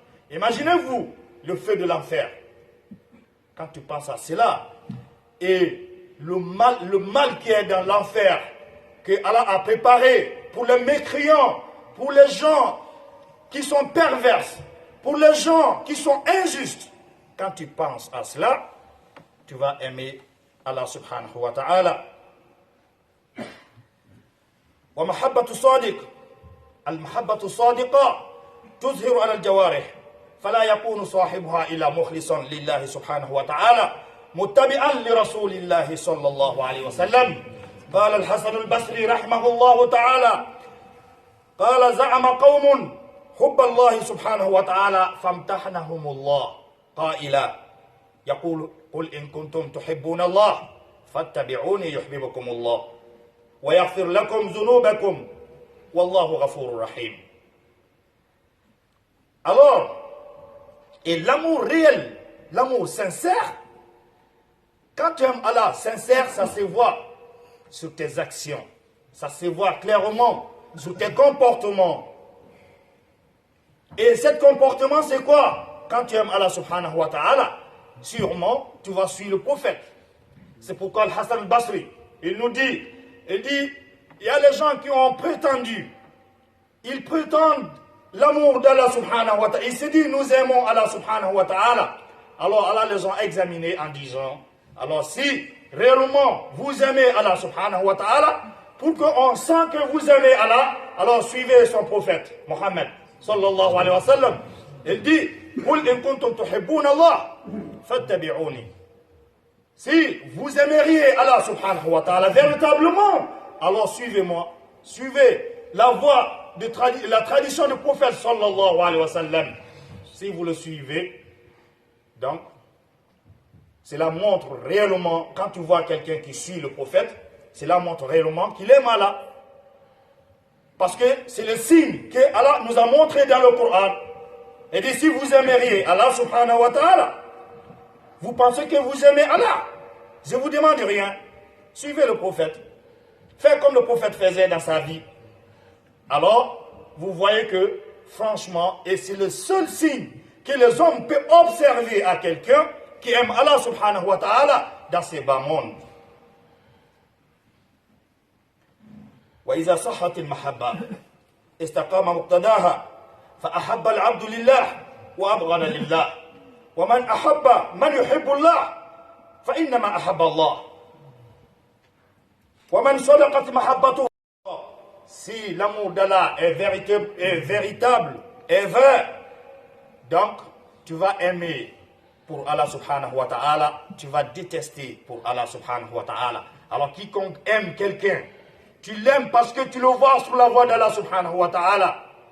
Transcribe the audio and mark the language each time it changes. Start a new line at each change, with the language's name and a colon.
French: Imaginez-vous le feu de l'enfer. Quand tu penses à cela, et le mal qui est dans l'enfer, que Allah a préparé pour les mécréants, pour les gens qui sont perverses, pour les gens qui sont injustes, quand tu penses à cela, tu vas aimer Allah subhanahu wa ta'ala.
Arabic: Wa mahabbatu sadiq. المحبة الصادقة تظهر على الجوارح فلا يكون صاحبها إلا مخلصا لله سبحانه وتعالى متبعا لرسول الله صلى الله عليه وسلم. قال الحسن البصري رحمه الله تعالى قال زعم قوم حب الله سبحانه وتعالى فامتحنهم الله قائلا يقول قل إن كنتم تحبون الله فاتبعوني يحببكم الله ويغفر لكم ذنوبكم Wallahu ghafurur rahim.
French: Alors, et l'amour réel, l'amour sincère, quand tu aimes Allah sincère, ça se voit sur tes actions, ça se voit clairement sur tes comportements. Et ce comportement, c'est quoi? Quand tu aimes Allah subhanahu wa ta'ala, sûrement, tu vas suivre le prophète. C'est pourquoi le Hassan al-Basri, il dit, il y a les gens qui ont prétendu, ils prétendent l'amour d'Allah subhanahu wa ta'ala. Ils se disent, nous aimons Allah subhanahu wa ta'ala. Alors Allah les a examinés en disant, alors si réellement vous aimez Allah subhanahu wa ta'ala, pour qu'on sent que vous aimez Allah, alors suivez son prophète, Mohammed sallallahu alayhi wa sallam. Il dit,
Arabic: قُلْ إِن كُنْتُمْ تُحِبُّونَ اللَّهَ فَاتَّبِعُونِي.
French: Si vous aimeriez Allah subhanahu wa ta'ala véritablement, alors suivez-moi, suivez la voie de la tradition du prophète sallallahu alayhi wa sallam. Si vous le suivez, donc, cela montre réellement, quand tu vois quelqu'un qui suit le prophète, cela montre réellement qu'il aime Allah. Parce que c'est le signe que Allah nous a montré dans le Coran. Et dit, si vous aimeriez Allah subhanahu wa ta'ala, vous pensez que vous aimez Allah. Je ne vous demande rien. Suivez le prophète. Faites comme le prophète faisait dans sa vie. Alors, vous voyez que, franchement, et c'est le seul signe que les hommes peuvent observer à quelqu'un qui aime Allah subhanahu wa ta'ala dans ces bas mondes.
Arabic: وإذا صحت المحبة استقام مقتضاها فأحب العبد لله وأبغض لله ومن أحب من يحب الله فإنما أحب الله ومن صدقت محبته.
French: Si l'amour d'Allah est véritable, est vrai, donc tu vas aimer pour Allah subhanahu wa ta'ala, tu vas détester pour Allah subhanahu wa ta'ala. Alors quiconque aime quelqu'un, tu l'aimes parce que tu le vois sur la voie d'Allah subhanahu wa ta'ala.